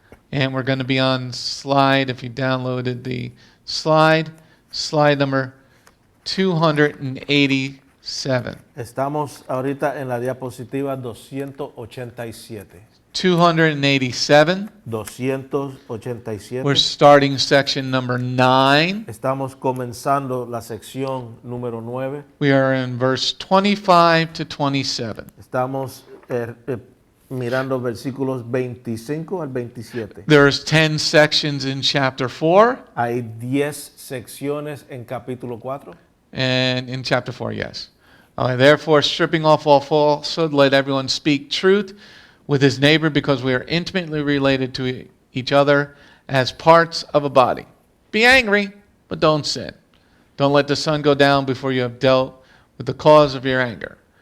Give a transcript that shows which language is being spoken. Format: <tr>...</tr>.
<en>And we're going to be on slide, if you downloaded the slide number 287.</en> <es>Estamos ahorita en la diapositiva 287. 287. 287.</es> <en>We're starting section number 9.</en> <es>Estamos comenzando la sección número 9.</es> <en>We are in verse 25 to 27.</en> <es>Estamos mirando versículos 25 al 27.</es> <en>There's 10 sections in chapter 4.</en> <es>Hay 10 secciones en capítulo 4.</es> <en>And in chapter 4, yes. Therefore, stripping off all falsehood, let everyone speak truth with his neighbor, because we are intimately related to each other as parts of a body. Be angry, but don't sin. Don't let the sun go down before you have dealt with the cause of your anger.</en>